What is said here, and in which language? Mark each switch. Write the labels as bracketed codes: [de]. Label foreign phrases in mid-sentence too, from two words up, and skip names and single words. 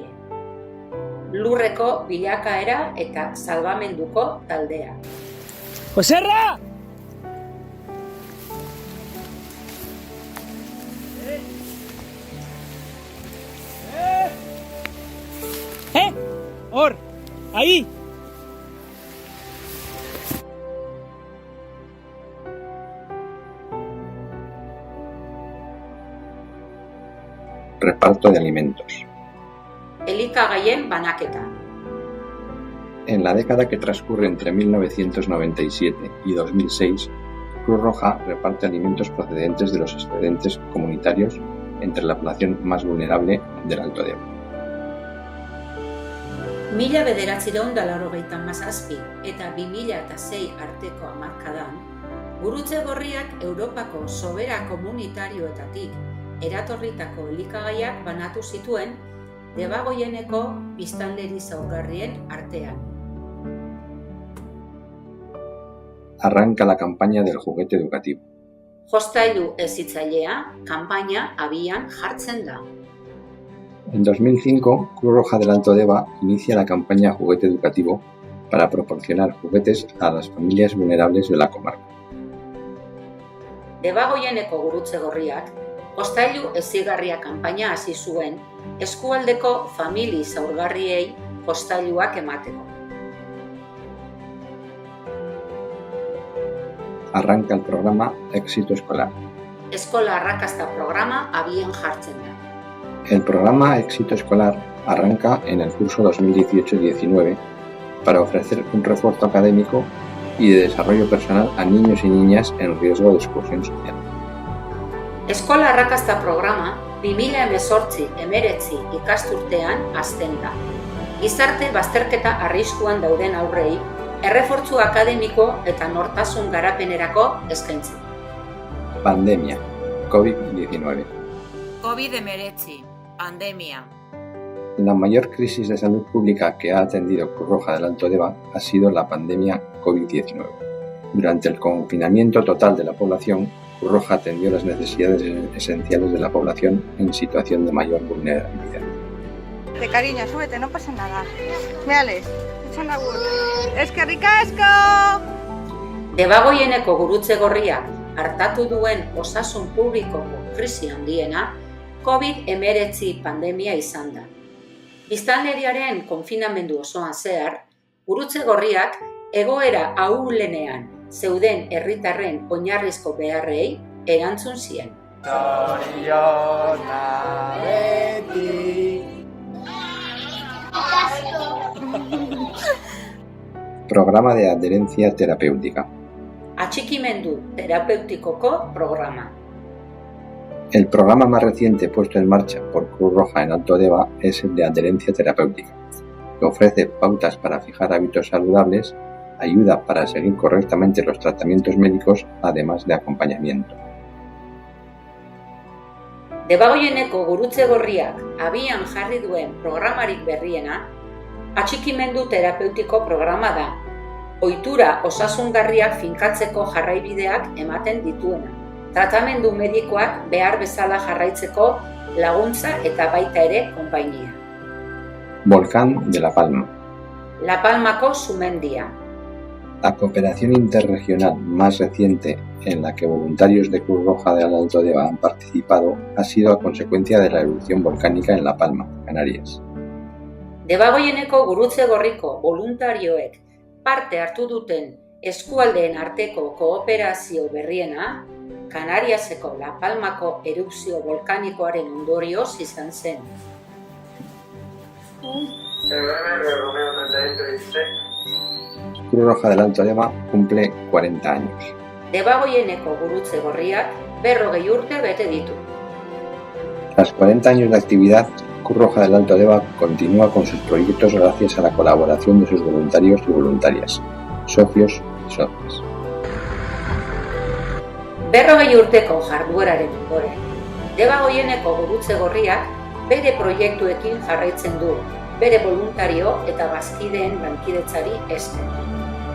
[eu] Lurreko bilakaera eta salbamenduko taldea. ¡Joserra! ¡Hor! [es] ¡Ahí! Reparto de alimentos. [eu] Elikagaien banaketa. [es] En la década que transcurre entre 1997 y 2006, Cruz Roja reparte alimentos procedentes de los excedentes comunitarios entre la población más vulnerable del Alto Deba. [eu] 1997 eta 2006 arteko hamarkadan, Gurutze Gorriak Europako sobera komunitarioetatik eratorritako elikagaiak banatu zituen Debagoieneko biztanleri zaurgarrien artean. [es] Arranca la campaña del juguete educativo. [eu] Jostailu hezitzailea kanpaina abian jartzen da. [es] En 2005, Cruz Roja del Alto Deba inicia la campaña Juguete Educativo para proporcionar juguetes a las familias vulnerables de la comarca. [eu] Debagoieneko Gurutze Gorriak jostailu hezigarria kanpaina hasi zuen eskualdeko famili zaurgarriei jostailuak emateko. [es] Arranca el programa Éxito Escolar. [eu] Eskola arrakasta programa abian jartzen da. [es] El programa Éxito Escolar arranca en el curso 2018-19 para ofrecer un refuerzo académico y de desarrollo personal a niños y niñas en riesgo de exclusión social. [eu] Eskola arrakasta programa 2018-19 ikasturtean hasten da. Gizarte bazterketa arriskuan dauden aurrei errefortzu akademiko eta nortasun garapenerako eskaintzen. [es] Pandemia, COVID-19. [eu] COVID-19, pandemia. [es] La mayor crisis de salud pública que ha atendido Cruz Roja del Alto Deba ha sido la pandemia COVID-19. Durante el confinamiento total de la población, Cruz Roja atendió las necesidades esenciales de la población en situación de mayor vulnerabilidad. De cariño, súbete, no pasa nada. Mírales, echan agur. [eu] ¡Eskerrik asko! Debagoieneko Gurutze Gorriak hartatu duen osasun publikoko krisi handiena COVID-19 pandemia izan da. Biztanleriaren konfinamendu osoan zehar, Gurutze Gorriak egoera ahulenean zeuden herritarren oinarrizko beharrei erantzun zien. [es] Programa de adherencia terapéutica. [eu] Atxikimendu terapeutikoko programa. [es] El programa más reciente puesto en marcha por Cruz Roja en Alto Deba es el de adherencia terapéutica, que ofrece pautas para fijar hábitos saludables, ayuda para seguir correctamente los tratamientos médicos, además de acompañamiento. [eu] Debagoieneko Gurutze Gorriak abian jarri duen programarik berriena, atxikimendu terapeutiko programa da, ohitura osasungarriak finkatzeko jarraibideak ematen dituena, tratamendu medikoak behar bezala jarraitzeko laguntza eta baita ere konpainia. [es] Volcán de La Palma. [eu] La Palmako sumendia. [es] La cooperación interregional más reciente en la que voluntarios de Cruz Roja del Alto Deba han participado ha sido a consecuencia de la erupción volcánica en La Palma, Canarias. [eu] Debagoieneko Gurutze Gorriko voluntarioek parte hartu duten eskualdeen arteko kooperazio berriena, Canariaseko La Palmako erupzio volkanikoaren ondorioz izan zen. [es] Cruz Roja del Alto Deba cumple 40 años. [eu] Debagoieneko Gurutze Gorriak 40 urte bete ditu. [es] Tras 40 años de actividad, Cruz Roja del Alto Deba continúa con sus proyectos gracias a la colaboración de sus voluntarios y voluntarias, socios y socias. [eu] 40 urteko jardueraren ondoren, Debagoieneko Gurutze Gorriak bere proiektuekin jarraitzen du, bere boluntario eta bazkideen lankidetzari esker.